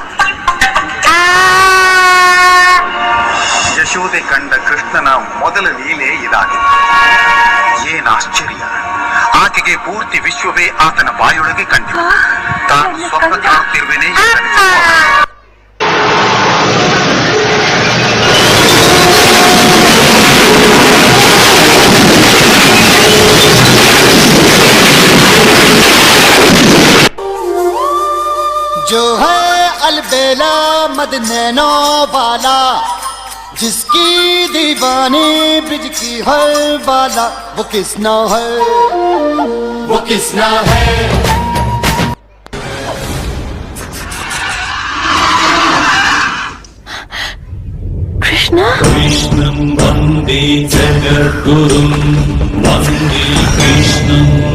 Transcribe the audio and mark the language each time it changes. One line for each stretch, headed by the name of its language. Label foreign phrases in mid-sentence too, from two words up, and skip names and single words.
Kannada: ಯಶೋದೆ ಕಂಡ ಕೃಷ್ಣನ ಮೊದಲ ಲೀಲೆ ಇದಾಗಿತ್ತು. ಏನಾಶ್ಚರ್ಯ! ಆಕೆಗೆ ಪೂರ್ತಿ ವಿಶ್ವವೇ ಆತನ ಬಾಯೊಳಗೆ ಕಂಡಿತು. ತಾನು ಸ್ವಪ್ನ ಕಾಣುತ್ತಿರುವೆನೆ.
Hindi: जो है अलबेला मद नैनो वाला, जिसकी दीवानी ब्रिज की हर बाला, वो किसना है, वो किसना है। कृष्ण
Sanskrit: कृष्णं वन्दे जगद्गुरुं वन्दे कृष्णम्।